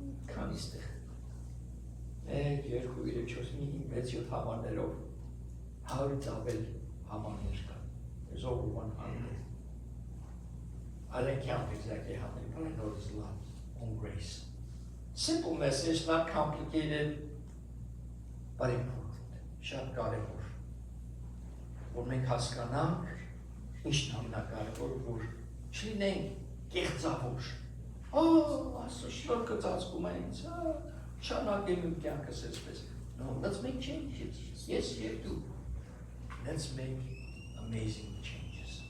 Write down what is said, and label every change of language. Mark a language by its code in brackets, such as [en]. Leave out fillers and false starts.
[hy] քանի ստեղ 1, 2, 3, 4, 5, 6, 7 համարներով 100-ից ավել համարներ կան. [en] There's over 100. I don't count exactly how many, but I know there's a lot on grace. Simple message, not complicated, but important. [hy] Շատ կարևոր։ Որ մենք հասկանանք, ինչն ամենակարևորը, որ չլինենք կեղծավոր։ Աստծո շնորհքը ծածկում է ինձ, շարունակեմ իմ կյանքս այսպես։ [en] No, let's make changes. Yes, you do. Let's make amazing changes.